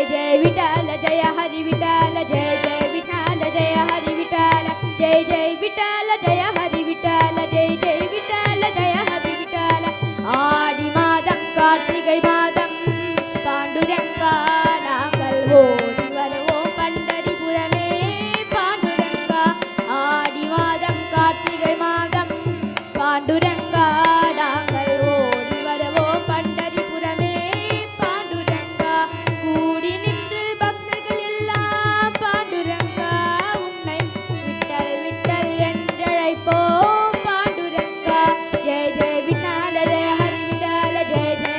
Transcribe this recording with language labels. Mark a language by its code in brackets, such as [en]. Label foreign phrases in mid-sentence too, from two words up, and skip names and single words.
[mr] जय विठाल जय हरि विठाल जय जय विठाल जय हरि विठाल जय जय विठाल जय हरि विठाल जय जय विठाल जय हरि विठाल [ta] ஆடி மாதம் கார்த்திகை மாதம் பாண்டுரங்கா நாங்கள் ஓடி வருவோம் பண்டரிபுரமே பாண்டுரங்கா ஆடி மாதம் கார்த்திகை மாதம் பாண்டுரங்கா நாங்கள் ஓடி வருவோம் பண்டரிபுரமே பாண்டுரங்கா கூடி நின்று பக்தர்கள் எல்லாம் பாண்டுரங்கா உன்னை விட்டல் விட்டல் என்றழைப்போம் பாண்டுரங்கா [mr] जय जय विठाला जय हरि विठाला जय जय